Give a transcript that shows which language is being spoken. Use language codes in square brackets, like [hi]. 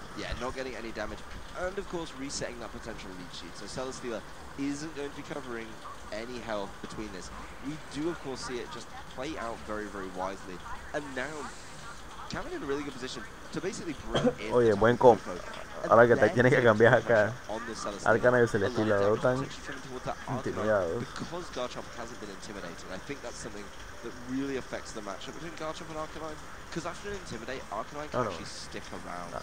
[en] Yeah, not getting any damage. And of course, resetting that potential Leech Seed. So Celesteela isn't going to be covering any health between this. We do, of course, see it just play out very wisely. And now, Cameron in a really good position to basically bring in. [es] Oye, buen comp. Ahora que te tienes que cambiar acá. Arcanine y Celesteela lo están intimidados. [en] Because Garchomp hasn't been intimidating, I think that's something that really affects the matchup between Garchomp and Arcanine. Because after an Intimidate, Arcanine can actually stick around.